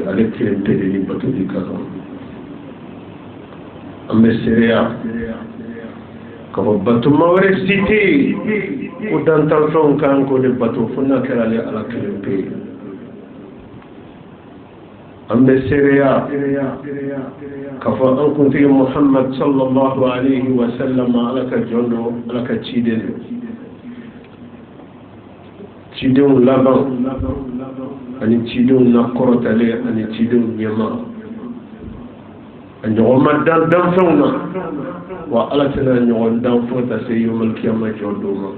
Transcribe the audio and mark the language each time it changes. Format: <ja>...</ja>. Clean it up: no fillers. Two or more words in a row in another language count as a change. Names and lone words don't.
<bm>ale kelen pe de ni batoli ka kan. an bɛ seereya k'a fɔ batoma wɛrɛ si tɛ yen ko dantanfɛnw kan k'o de bato fo n'a kɛra ale ala kelen pe ye. an bɛ seereya k'a fɔ an kuntigi Muhammad</bm> <ar>صلى الله عليه وسلم</ar> <bm>ala ka jɔn don, ala ka ciden don. cidenw laban ani cidenw na kɔrɔtalen ani cidenw ɲɛma a ɲɔgɔn ma dan danfɛnw na, wa ala tɛna ɲɔgɔn dan fo ta se</bm> <ar>يوم القيامة</ar> <bm>jɔn don ma.</bm>